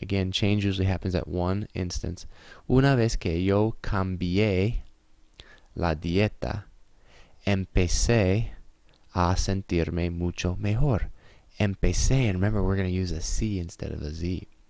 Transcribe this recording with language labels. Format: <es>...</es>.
<en>Again, change usually happens at one instance.</en> <es>Una vez que yo cambié la dieta, empecé a sentirme mucho mejor.</es> <en>Empecé, and remember we're going to use a C instead of a Z.</en>